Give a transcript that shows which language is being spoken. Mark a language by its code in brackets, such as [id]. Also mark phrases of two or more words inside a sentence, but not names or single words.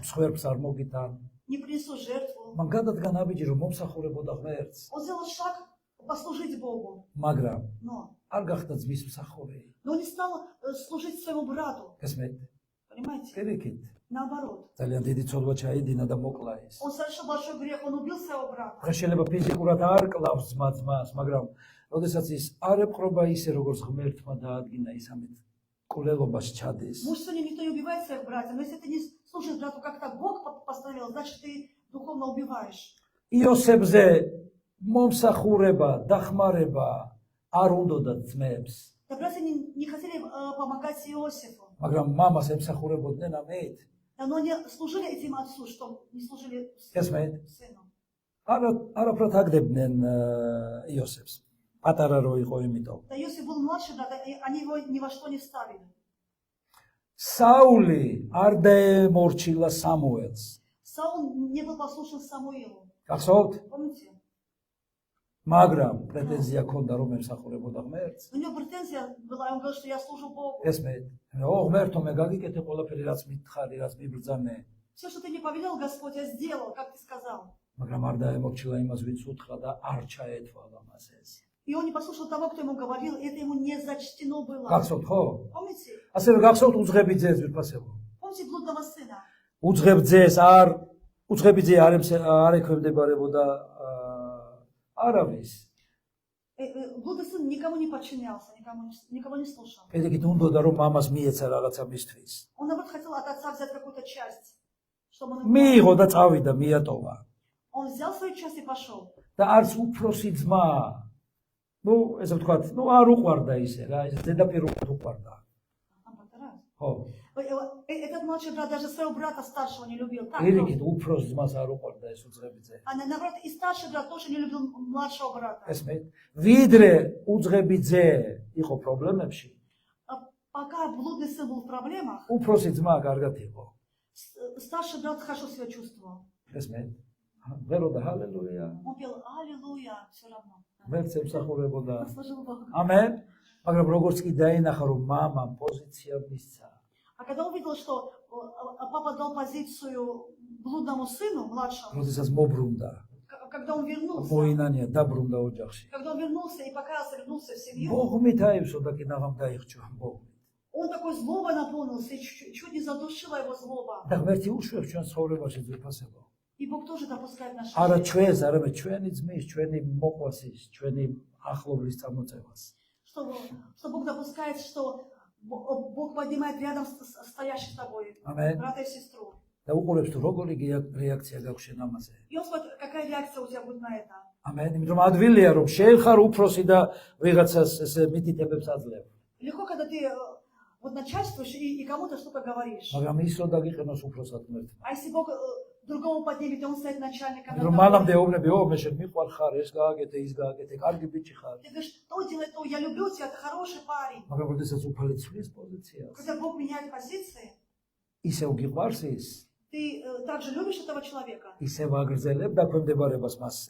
[ka] მსხვერპლს არ მოგიტან. [ru] не принесу жертву. [ka] მან გადადგა ნაბიჯი, რომ მომსახურებოდა ღმერთს, [ru] Он сделал шаг послужить Богу, [ka] მაგრამ [ru] но [ka] არ გახდა ძმის მსახური. [ru] он не стал служить своему брату. [ka] გესმით? [ru] Понимаете? [ka] კერიქით. [ru] Наоборот. [ka] ძალიან დიდი ცოდვა ჩაიდინა და მოკლა ის. [ru] Он совершил большой грех, он убил своего брата. [ka] დღეს შეიძლება ფიზიკურად არ კლავს ძმას, მაგრამ როდესაც ის არ ეპყრობა ისე, როგორც ღმერთმა დაადგინა ის ამით კულელობას ჩადის. [ru] Может, сегодня никто не убивает своих братьев, но если ты не служишь брату, как так Бог постановил, значит, ты духовно убиваешь. [ka] იოსებზე მომსახურება, დახმარება არ უნდოდა ძმებს, [ru] Да, братья не хотели помогать Иосифу, [ka] მაგრამ მამას ემსახურებოდნენ ამით. [ru] но они служили этим отцу, что не служили [ka] გესმით? [ru] сыну. [ka] არაფრად აგდებდნენ იოსებს. პატარა რო იყო იმიტომ. [ru] Да, Иосиф был младший брат, они его ни во что не вставили. [ka] საული არ დაემორჩილა სამუელს. [ru] Саул не был послушен Самуилу. [ka] გახსოვთ? [ru] Помните? [ka] მაგრამ პრეტენზია ქონდა რომ ემსახურებოდა ღმერთს. [ru] У него претензия была, и он говорил, что я служу Богу. [ka] გესმით? ღმერთო მე გაგიკეთე ყველაფერი რაც მითხარი, რაც მიბრძანე. [ru] Все, что ты не повелел, Господь, я сделал, как ты сказал. [ka] მაგრამ არ დაემორჩილა იმას ვინც უთხრა და არ ჩაეთვალა მას ეს. [ru] И он не послушал того, кто ему говорил, и это ему не зачтено было. [ka] გახსოვთ ხო? [ru] Помните? [ka] ასევე გახსოვთ უძღებიძეს ვიფასებო. [ru] Помните блудного сына? [ka] უძღებძეს უძღებიძე არ ექვემდებარებოდა არავის. [ru] Блудный сын никому не подчинялся, никого не слушал. [ka] პირიქით უნდოდა რომ მამას მიეცა რაღაცა მისთვის. [ru] Он, наоборот, хотел от отца взять какую-то часть, чтобы он... [ka] მიიღო და წავიდა, მიატოვა. [ru] Он взял свою часть и пошел. [ka] და არც უფროსი ძმა, ესე ვთქვათ, არ უყვარდა ისე რა, ეს ზედაპირ უყვარდა. ხო. [ru] Этот младший брат даже своего брата старшего не любил. Так, [ka] პირიქით უფროს ძმას არ უყვარდა ეს უძღებიძე. [ru] а наоборот, и старший брат тоже не любил младшего брата. [ka] ესმით, ვიდრე უძღებიძე იყო პრობლემებში, [ru] Пока блудный сын был в проблемах, [ka] უფროსი ძმა კარგად იყო. [ru] старший брат хорошо себя чувствовал. [ka] ესმით, ვეროდა ჰალელუია. [ru] Он пел «Аллилуйя» все равно. [ka] ღმერთს ემსახურებოდა. [ru] Он служил Богу. [ka] ამენ. მაგრამ როგორც კი დაინახა რომ მამამ პოზიცია მისცა, [ru] А когда он увидел, что папа дал позицию блудному сыну, младшему, [ka] როდესაც მობრუნდა, [ru] когда он вернулся, [ka] მოინანია დაბრუნდა ოჯახში. [ru] когда он вернулся и покаялся, вернулся в семью, [ka] ბოღმით აივსო და კი ნაღამ დაიხჩვა ბოღმით. [ru] он такой злобой наполнился и чуть не задушила его злоба. [ka] და ღმერთი უშვებს ჩვენ ცხოვრებაში ძვირფასებო. [ru] И Бог тоже допускает наши [ka] არა [ru] жизни. [ka] ჩვენს, არამედ ჩვენი ძმის, ჩვენი მოყვასის, ჩვენი ახლობლის წამოწევას. [ru] Что Бог допускает, что Бог поднимает рядом стоящих с тобой, Аминь. брата и сестру. [ka] და უყურებს თუ როგორი რეაქცია გაქვს შენ ამაზე. [ru] И он смотрит, какая реакция у тебя будет на это. [ka] ამენ, იმიტომ ადვილია რომ შენ ხარ უფროსი და ვიღაცას ესე მითითებებს აძლევ. [ru] Легко, когда ты вот начальствуешь и кому-то что-то говоришь. [ka] მაგრამ ის რო дагიყენოს უფროსად ღმერთმა. [ru] А если Бог другому поднимет, и он стоит начальником. [ka] რომ მანამდე ეუბნები, მე შენ მიყვარ ხარ, ეს გააკეთე, ის გააკეთე, карგი ბიჭი ხარ. [ru] Ты говоришь, то делай то, я люблю тебя, ты хороший парень. [ka] მაგრამ როდესაც უფალი ცვლის პოზიციას, [ru] Когда Бог меняет позиции, [ka] ისევ გიყვარს ის, [ru] ты также любишь этого человека. [ka] ისევ აგრძელებ დაქვემდებარებას მასზე.